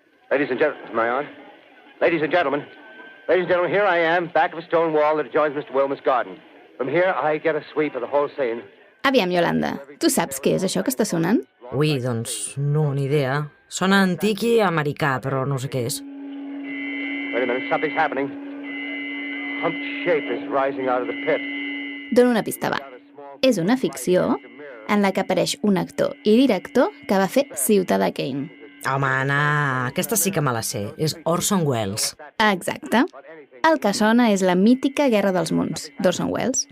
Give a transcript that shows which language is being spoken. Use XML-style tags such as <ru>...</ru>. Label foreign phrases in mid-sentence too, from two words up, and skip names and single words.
<en>Ladies and gentlemen, am I on? Ladies and gentlemen, here I am, back of a stone wall that adjoins Mr. Wilmer's garden. From here, I get a sweep of the whole scene.</en> <ca>Aviam, Yolanda, tu saps què és això que està sonant? Ui, doncs no, ni idea. Sona antic i americà, però no sé què és.</ca> <en>Wait a minute, something's happening. Humped shape is rising out of the pit.</en> <ca>Dono una pista, va. És una ficció en la que apareix un actor i director que va fer Ciutadà Kane. Home, Anna, aquesta sí que me la sé. És Orson Welles. Exacte. El que sona és la mítica Guerra dels Munts, d'Orson Welles.</ca>